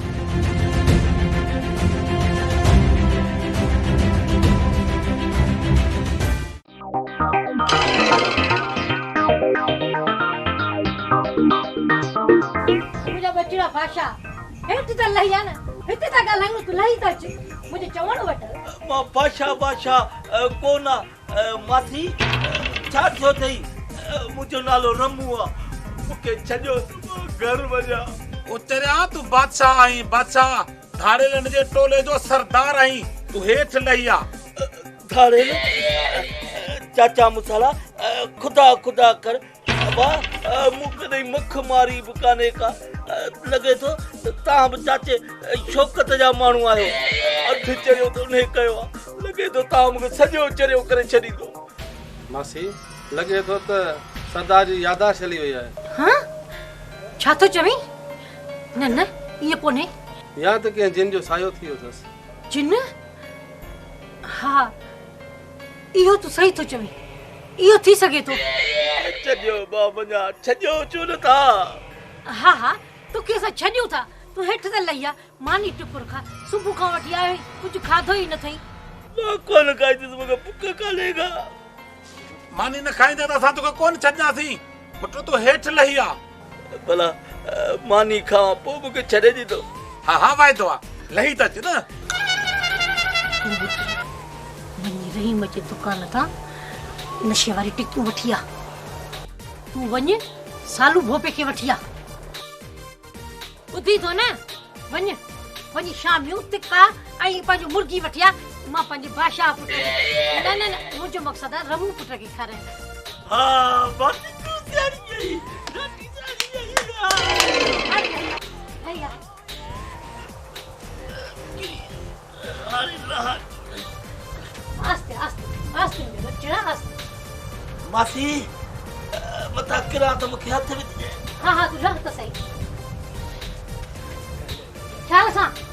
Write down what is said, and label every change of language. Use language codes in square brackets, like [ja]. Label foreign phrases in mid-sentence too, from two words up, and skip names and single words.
[sd] मुंहिंजा बचिड़ा भाषा हेठि त लही आहे न, हिते था ॻाल्हायूं तूं लही त अच। मुंहिंजो चवण वठ। मां बादशाह कोन माथी छा थियो अथई? मुंहिंजो नालो रमू आहे, मूंखे छॾियो घर वञा। उतरिया तू बादशाह आई, बादशाह धाड़ेलन जे टोले जो सरदार आई, तू हेठ लही आ। धाड़ेल चाचा मुसाला खुदा खुदा कर बाबा, मूंखे मुख मारी बि कान्हे का। लॻे थो तव्हां बि चाचे शौकत जा माण्हू आहियो। अधु चरियो त उन कयो आहे, लॻे थो तव्हां मूंखे सॼो चरियो करे छॾींदो। मासी लॻे थो त सरदार जी यादाश्त हली वई आहे। हाँ छा थो चवीं? न न इहो कोन्हे। या त कंहिं जिन जो सायो थी वियो अथसि। जिन? हा इहो तूं सही थो चवीं, इहो थी सघे थो। छॾियो बाबा, छॾियो छो नथा? हा हा तोखे असां छॾियूं था, तूं हेठि त लही आ। मानी टुकुर खा, सुबुह खां वठी आयो कुझु खाधो ई न अथई। मां कोन खाईंदुसि, मूंखे बुख कान्हेगा। मानी न खाईंदा त असां तोखे कोन छॾंदासीं। पुट तूं हेठ लही आ। भला मानी खावां पोइ मूंखे छॾे ॾींदो? हा हा वाइदो आहे, लही त अच न। वञी रहीम जे दुकान तां नशे वारी टिकियूं वठी आ। तूं वञ सालू भोपे खे वठी आ। ॿुधी थो न? वञ वञी शाम जो तिका ऐं पंहिंजो मुर्गी वठी आ। मां पंहिंजे बादशाह पुट न न न मुंहिंजो मक़सदु आहे रमू पुट खे खाराइण। हा बस तूं सियारी आई, रोटी सियारी आई। आस्ते आस्ते आस्ते बच्चा आस्ते। मासी मथा किरा त मूंखे हथ विझ। हा हा तूं रह त सही। ख्याल सां।